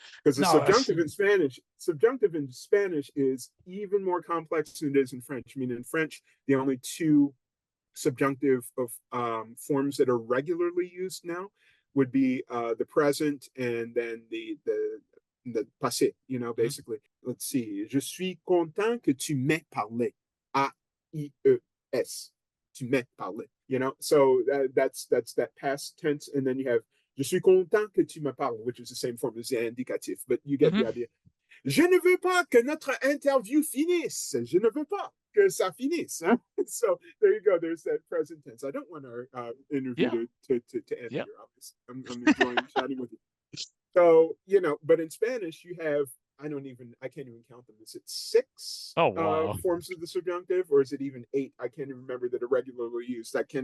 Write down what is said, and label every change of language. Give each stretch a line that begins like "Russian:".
English: because the subjunctive in Spanish is even more complex than it is in French. I mean, in French, the only two subjunctive of forms that are regularly used now would be the present and then the passé, basically. Let's see.
French: Je suis content que tu m'aies parlé. A-I-E-S. Tu m'aies parlé.
English: So that's that past tense. And then you have
French: je suis content que tu me parles,
English: which is the same form as the indicatif, but you get the idea.
French: Je ne veux pas que notre interview finisse. Je ne veux pas que ça finisse.
English: Hein? So there you go. There's that present tense. I don't want our interview to end here, obviously. I'm enjoying chatting with you. So, but in Spanish, you have I can't even count them. Is it 6 Oh, wow. forms of the subjunctive, or is it even 8? I can't even remember that are regularly used.